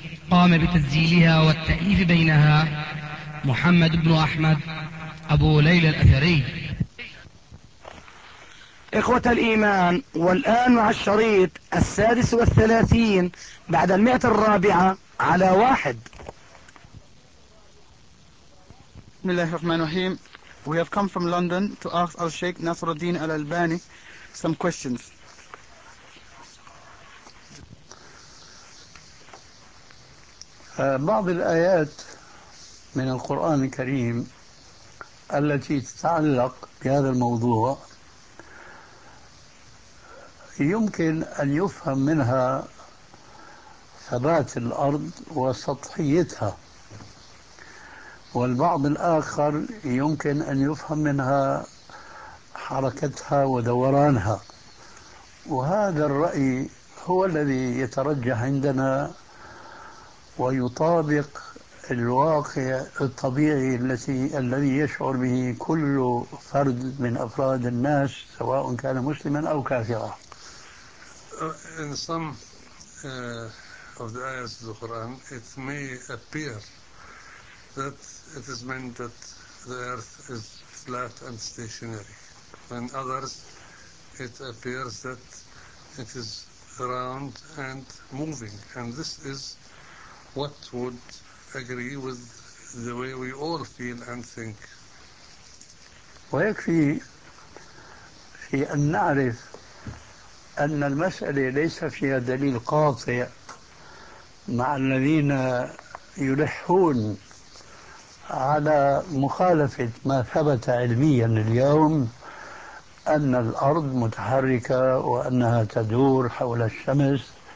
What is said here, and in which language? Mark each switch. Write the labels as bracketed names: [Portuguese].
[Arabic] قام بتسجيلها والتأليف بينها محمد بن أحمد أبو ليلى الأثري. إخوة الإيمان، والآن مع الشريط 36 بعد 104 على 1. بسم الله الرحمن الرحيم. [English] We have come from London to ask our Sheikh Nasruddin Al-Albani some questions. [Arabic] بعض الآيات من القرآن الكريم التي تتعلق بهذا الموضوع يمكن أن يفهم منها ثبات الأرض وسطحيتها، والبعض الآخر يمكن أن يفهم منها حركتها ودورانها، وهذا الرأي هو الذي يترجح عندنا ويطابق الواقع الطبيعي الذي يشعر به كل فرد من أفراد الناس سواء كان مسلما أو كافرا. [English] In some of the ayahs of the Quran, it may appear that it is meant that the earth is flat and stationary. In others, it appears that it is round and moving. And this is what would agree with the way we all feel and think. [Arabic] ويكفي في أن نعرف أن المسألة ليس فيها دليل قاطع مع الذين يلحون على مخالفة ما ثبت علميا اليوم أن الأرض متحركة وأنها تدور حول الشمس.